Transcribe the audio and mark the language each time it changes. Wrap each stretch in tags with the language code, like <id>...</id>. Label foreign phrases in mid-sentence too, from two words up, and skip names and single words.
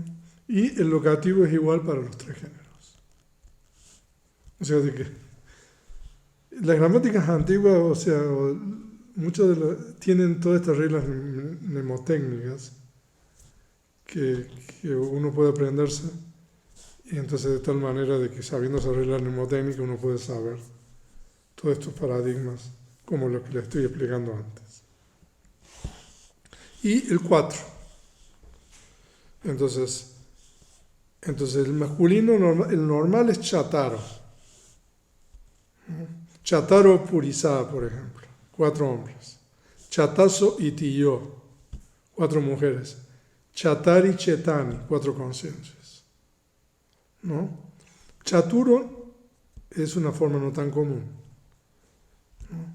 <es>Y el locativo es igual para los tres géneros. O sea, de que las gramáticas antiguas, o sea, muchos de tienen todas estas reglas mnemotécnicas que uno puede aprenderse, y entonces de tal manera de que sabiendo esas reglas mnemotécnicas uno puede saber todos estos paradigmas como lo que le estoy explicando antes. Y el 4. Entonces el masculino, el normal es chataro.</es> <pi>Chataro purizá,</pi> <es>por ejemplo, 4 hombres.</es> <pi>Chatazo y tiyo, 4 mujeres. Chatari chetani, 4 conciencias.</pi> <es>¿No? Chaturo es una forma no tan común. ¿No?</es>